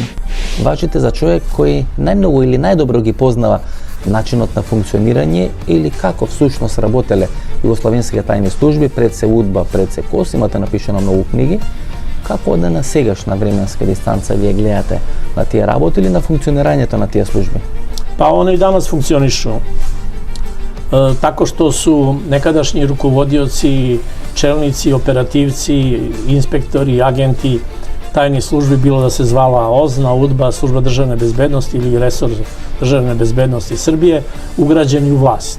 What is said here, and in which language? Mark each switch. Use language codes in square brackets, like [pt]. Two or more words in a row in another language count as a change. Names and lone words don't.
[mk] Важите за човек кој најмногу или најдобро ги познава начинот на функционирање или како всушност работеле југословенските тајни служби, пред се УДБА, пред се КОС, имате напишано многу книги. Како да на сегашна временска дистанца вие гледате на тие работи или на функционирањето на тие служби? [sr] Па они и данас функциониšu. Tako što su nekadašnji rukovodioci, čelnici, operativci, inspektori, agenti tajnih službi, bilo da se zvala OZNA, UDBA, Služba državne bezbednosti ili Resor državne bezbednosti Srbije, ugrađeni u vlast.